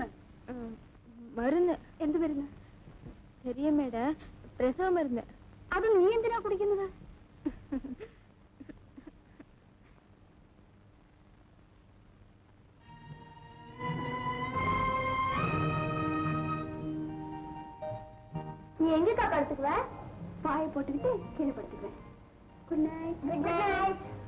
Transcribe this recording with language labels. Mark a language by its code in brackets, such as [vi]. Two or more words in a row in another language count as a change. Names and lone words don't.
[ml] മരുന്ന്. എന്ത് മരുന്ന്? ചെറിയമ്മയുടെ പ്രസവ മരുന്ന്. അത് നീ എന്തിനാ കുടിക്കുന്നത്? [ta] நீ எங்கக்கா படுத்துக்குவ? பாயை போட்டுக்கிட்டு கீழே படுத்துக்குவேன். [en] Good night. Good night.